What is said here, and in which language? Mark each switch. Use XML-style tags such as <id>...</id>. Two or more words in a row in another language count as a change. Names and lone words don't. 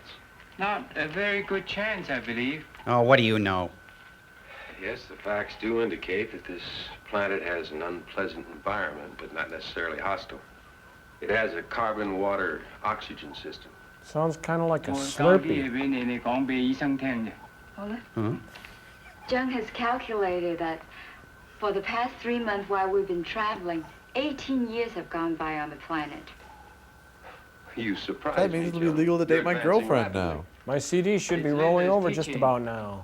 <en>Not a very good chance, I believe. Oh, what do you know? Yes, the facts do indicate that this planet has an unpleasant environment, but not necessarily hostile. It has a carbon, water, oxygen system. Sounds kind of like a</en> <yue>我講啲</yue> <en>Slurpee.</en> <yue>嘢俾你講俾醫生聽啫。好啦。 Huh?</yue> <en>Jung has calculated that for the past 3 months while we've been traveling, 18 years have gone by on the planet. You surprised That me, means it'll be Joe. legal to date You're my advancing girlfriend rapidly. now. My CD should be It's rolling Linda's over just teaching. about now.</en>